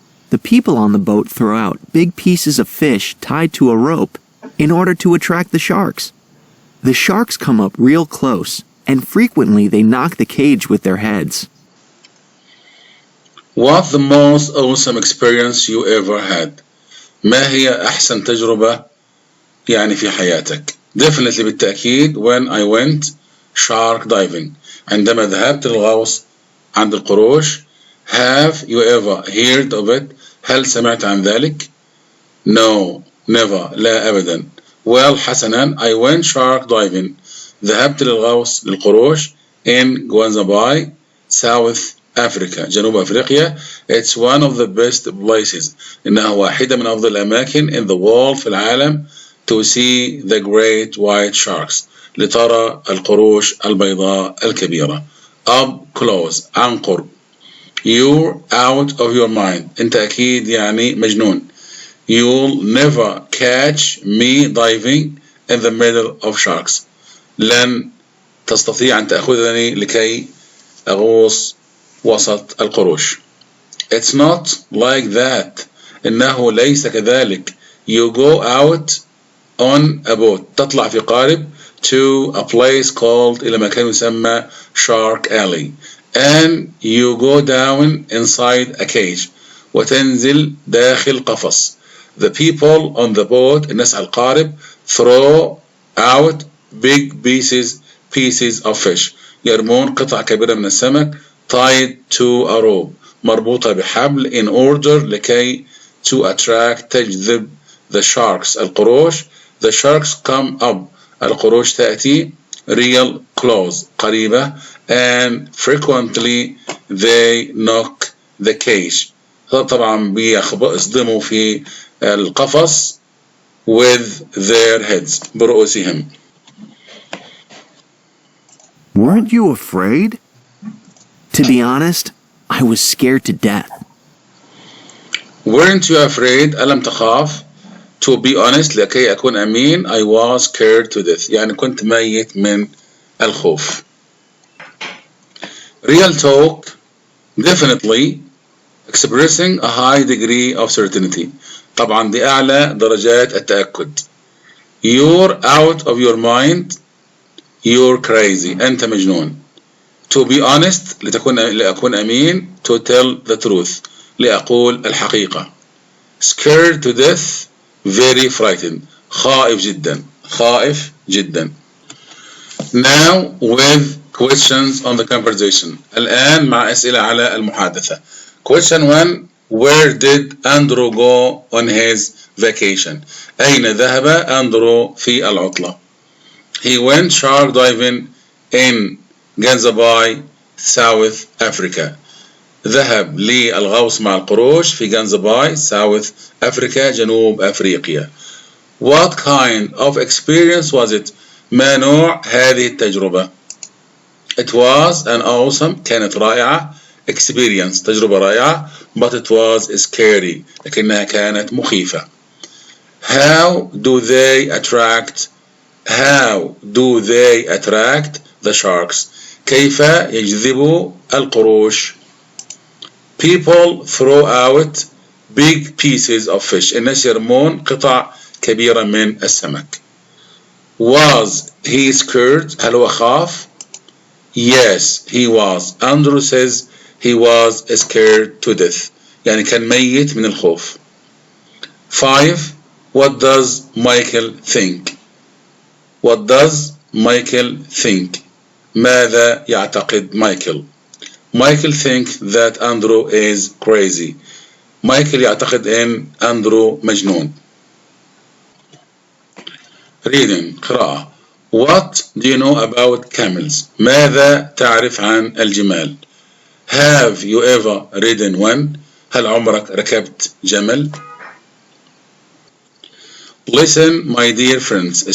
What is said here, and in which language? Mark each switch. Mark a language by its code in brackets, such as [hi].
[en] The people on the boat throw out big pieces of fish tied to a rope in order to attract the sharks. The sharks come up real close, and frequently they knock the cage with their heads. What the most awesome experience you ever had? [ar] ما هي أحسن تجربة يعني في حياتك؟ [en] Definitely [ar] بالتأكيد [en] when I went shark diving. [ar] عندما ذهبت للغوص عند القروش. [en] Have you ever heard of it? [ar] هل سمعت عن ذلك؟ [en] No, never. [ar] لا أبدا. [en] Well [ar] حسنا [en] I went shark diving. [ar] ذهبت للغوص للقروش [en] in Gansby, South Africa. [ar] جنوب أفريقيا. [en] It's one of the best places. [ar] إنها واحدة من أفضل الأماكن [en] in the world [ar] في العالم [en] to see the great white sharks. [ar] لترى القروش البيضاء الكبيرة. [en] Up close. [ar] عن قرب. [en] You're out of your mind. [ar] أنت أكيد يعني مجنون. [en] You'll never catch me diving in the middle of sharks. [ar] لن تستطيع أن تأخذني لكي أغوص وسط القروش. [en] It's not like that. [ar] إنه ليس كذلك. [en] You go out on a boat. [ar] تطلع في قارب [en] to a place called [ar] إلى مكان يسمى Shark Alley. [en] And you go down inside a cage. [ar] وتنزل داخل قفص. [en] The people on the boat [ar] الناس على القارب [en] throw out big pieces of fish. [ar] يرمون قطع كبيرة من السمك [en] tied to a rope. [ar] مربوطة بحبل [en] in order [ar] لكي [en] to attract [ar] تجذب [en] the sharks [ar] القروش. [en] The sharks come up. [ar] القروش تأتي [en] real close [ar] قريبة [en] and frequently they knock the cage. [ar] طبعا بيصدموا في القفص [en] with their heads [ar] برؤوسهم. [en] Weren't you afraid? To be honest, I was scared to death. Weren't you afraid? [ar] ألم تخاف? [en] To be honest [ar] لكي أكون أمين [en] I was scared to death. [ar] يعني كنت ميت من الخوف. [en] Real talk definitely expressing a high degree of certainty. [ar] طبعا دي أعلى درجات التأكد. [en] You're out of your mind. You're crazy. [ar] أنت مجنون. [en] To be honest [ar] لأكون أمين [en] to tell the truth [ar] لأقول الحقيقة. [en] Scared to death very frightened. [ar] خائف جدا. [en] Now with questions on the conversation. [ar] الآن مع أسئلة على المحادثة. [en] Question 1. Where did Andrew go on his vacation? [ar] أين ذهب أندرو في العطلة? [en] He went shark diving in Gansby, South Africa. [ar] ذهب للغوص مع القروش في Gansby, South Africa, جنوب أفريقيا. [en] What kind of experience was it? [ar] ما نوع هذه التجربة؟ [en] It was an awesome. [ar] كانت رائعة. [en] Experience. [ar] تجربة رائعة. [en] But it was scary. [ar] لكنها كانت مخيفة. [en] How do they attract the sharks? [ar] كيف يجذبوا القروش؟ [en] People throw out big pieces of fish. [ar] الناس يرمون قطع كبيرة من السمك. [en] Was he scared? [ar] هل هو خاف؟ [en] Yes, he was. Andrew says he was scared to death. [ar] يعني كان ميت من الخوف. [en] 5. What does Michael think? What does Michael think? [ar] ماذا يعتقد مايكل؟ [en] Michael thinks that Andrew is crazy. [ar] مايكل يعتقد أن أندرو مجنون. [en] Reading [ar] قراءة. [en] What do you know about camels? [ar] ماذا تعرف عن الجمال؟ [en] Have you ever ridden one? [ar] هل عمرك ركبت جمل؟ [en] Listen, my dear friends.